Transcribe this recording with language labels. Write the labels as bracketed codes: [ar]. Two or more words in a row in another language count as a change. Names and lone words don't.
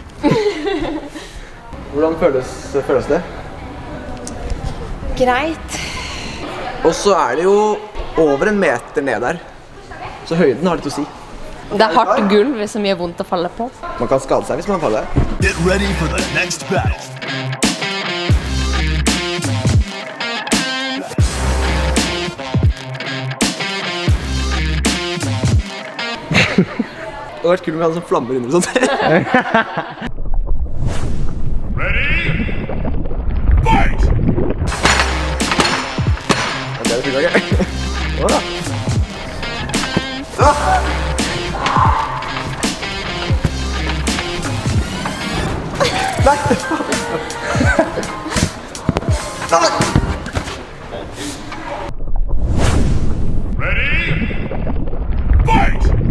[no] Hvordan føles det? Greit. Og så er det jo over 1 meter ned der. Så høyden har litt å si. Det er hardt gulv som gjør vondt å falle på. Man kan skade seg hvis man faller. [en] Get ready for the next battle. [no] Det hadde vært kult om vi hadde sånn flammer under og sånt. [en] Ready? Fight! [no] Ja, det er det fint, ok? Åh. Nei! [en] Ready? Fight!